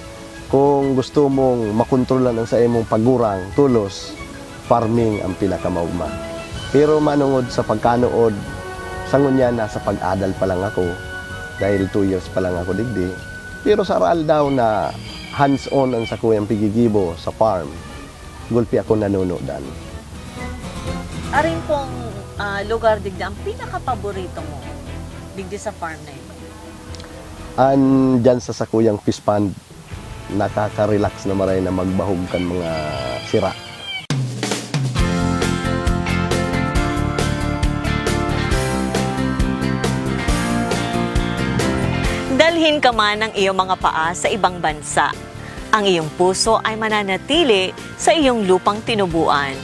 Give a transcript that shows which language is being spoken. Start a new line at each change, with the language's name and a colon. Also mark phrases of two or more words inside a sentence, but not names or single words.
Bikol: Kung gusto mong makontrolan ang sa imong pagurang, tulos, farming ang pinakamaugma. Pero manungod sa pagkanood, sangon niya nasa pag-adal pa lang ako, dahil 2 years pa lang ako digdi. Pero sa aral daw na hands-on ang sa kuyang pigigibo sa farm, gulpi ako nanunodan. Aring pong lugar digdi, ang pinaka-paborito mo digdi sa farm na ito? Dyan sa sakuyang fish pond, nakaka-relax na maray na magbahog kan mga sira.
Filipino: Dalhin ka man ang iyong mga paa sa ibang bansa. Ang iyong puso ay mananatili sa iyong lupang tinubuan.